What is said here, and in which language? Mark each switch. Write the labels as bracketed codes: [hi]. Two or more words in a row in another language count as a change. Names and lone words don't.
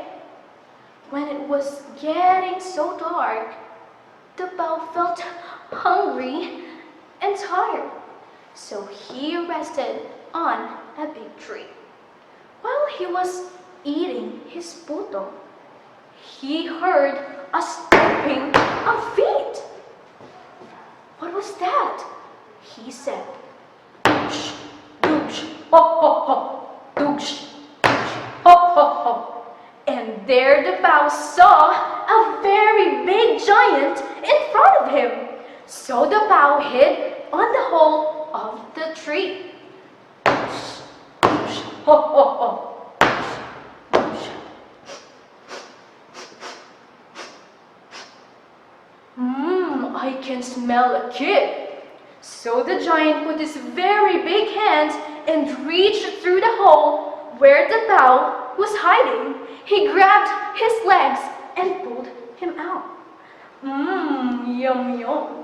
[en] When it was getting so dark, the Pao felt hungry and tired, so he rested on a big tree. While he was eating his puto, he heard a stomping of feet. "What was that?" he said. "Doosh, doosh, ho, ho, ho, doosh, doosh, ho, ho, ho." And there the Pao saw a very big giant in front of him. So the Pao hid on the hole of the tree. "Doosh, doosh, ho, ho, ho, doosh, doosh." I can smell a kid." So the giant put his very big hand and reached through the hole where the Pao was hiding. He grabbed his legs and pulled him out. Yum yum.